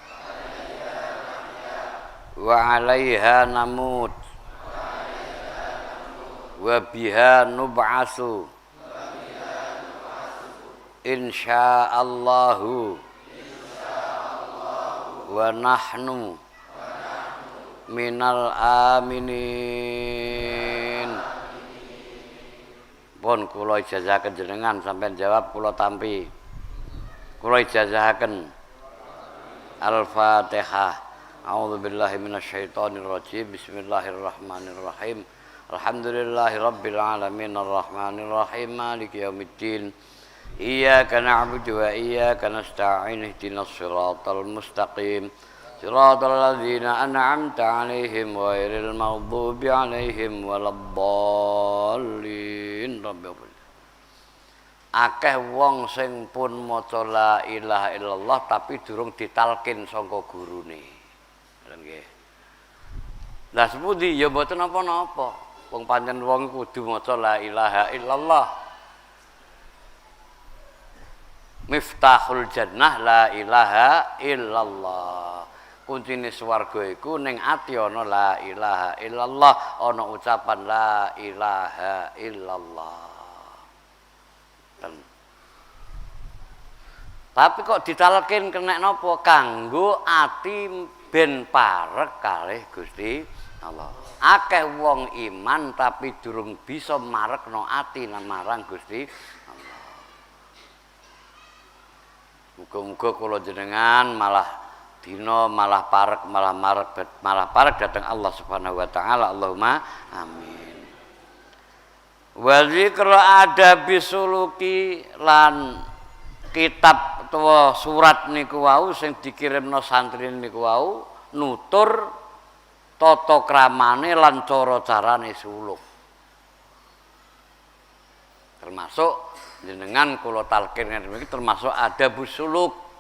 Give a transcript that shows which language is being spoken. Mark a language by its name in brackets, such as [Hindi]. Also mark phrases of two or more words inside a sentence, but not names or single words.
[Arabic] وعليها نموت وبها نبعث إن شاء الله ونحن من الآمنين. [Javanese] Pun kula ijazahaken jenengan sampeyan jawab kula tampi. Kula ijazahaken Al-Fatihah. [Arabic] أعوذ بالله من الشيطان الرجيم. بسم الله الرحمن الرحيم. الحمد لله رب العالمين الرحمن الرحيم مالك يوم الدين. إياك نعبد وإياك نستعين اهدنا الصراط المستقيم. صراط الذين أنعمت عليهم غير المغضوب عليهم ولا الضالين. [Javanese] Akeh wong sing pun maca [Arabic] لا إله إلا الله [Javanese] tapi durung ditalkin saka gurune. Nggih. Lah sepundi ya mboten napa-napa. Wong pancen wong kudu maca [Arabic] لا إله إلا الله. مفتاح الجنة لا إله إلا الله. [Javanese] Kuncine swarga iku ning ati ana [Arabic] لا إله إلا الله, [Javanese] ana ucapan [Arabic] لا إله إلا الله. [Javanese] Tapi kok ditalkin kena napa? Kanggo ati ben parek kalih Gusti Allah. Akeh wong iman tapi durung bisa marekno ati marang Gusti Allah. Muga-muga kula jenengan malah dina malah parek malah parek datang [Arabic] الله سبحانه وتعالى. اللهم آمين. وذكر آداب السلوك [Javanese] lan kitab utawa surat niku wau sing dikirimno santri niku wau nutur tata kramane lan cara-carane suluk. Termasuk jenengan kula talkin iki termasuk [Arabic] آداب السلوك.